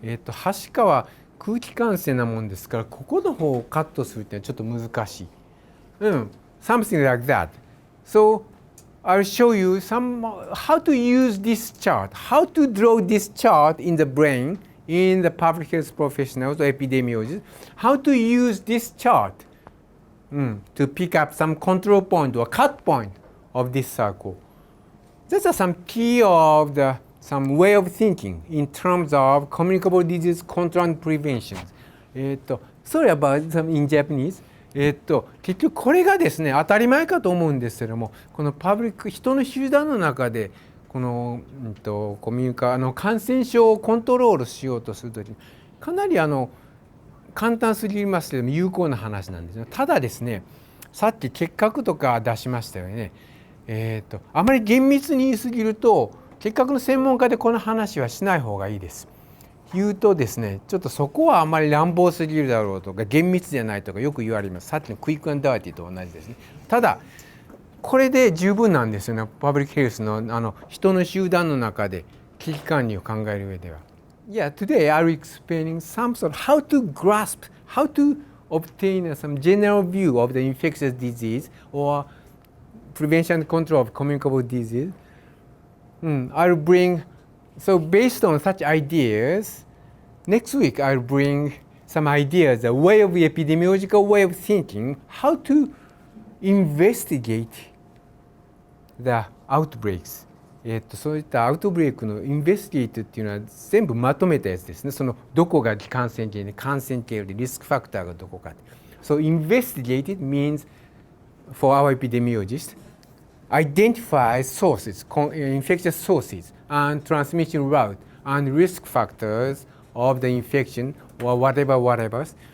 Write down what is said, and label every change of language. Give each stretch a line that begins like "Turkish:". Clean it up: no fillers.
Japanese: はしかは空気感染なもんですから、ここの方をカットするっていうのはちょっと難しい。
English: Something like that. So I'll show you how to use this chart, how to draw this chart in the brain in the public health professionals or epidemiologists how to use this chart to pick up some control point or cut point of this circle. These are some key of some way of thinking in terms of communicable disease control and prevention. Sorry about some in Japanese.
Japanese: 結局これがですね当たり前かと思うんですけども、このパブリック人の集団の中でこの、コミュニカ感染症をコントロールしようとするときにかなり簡単すぎますけども有効な話なんですよ。ただですね、さっき結核とか出しましたよね。あまり厳密に言いすぎると結核の専門家でこの話はしない方がいいです。言うとですね、ちょっとそこはあまり乱暴すぎるだろうとか厳密じゃないとかよく言われます。さっきのクイックアンドダーティーと同じですね。ただこれで十分なんですよね。パブリックヘルスの人の集団の中で危機管理を考える上では。
English: Yeah, today I'll explaining some sort of how to grasp, how to obtain some general view of the infectious disease or prevention and control of communicable disease. I'll bring, so based on such ideas, next week I'll bring some ideas, a way of epidemiological way of thinking, how to investigate the outbreaks.
Japanese: そういったアウトブレイクのインベスティゲートっていうのは全部まとめたやつですね。そのどこが感染源で感染経路でリスクファクターがどこか。
English: So investigated means for our epidemiologists identify sources, infectious sources and transmission route and risk factors of the infection or whatever.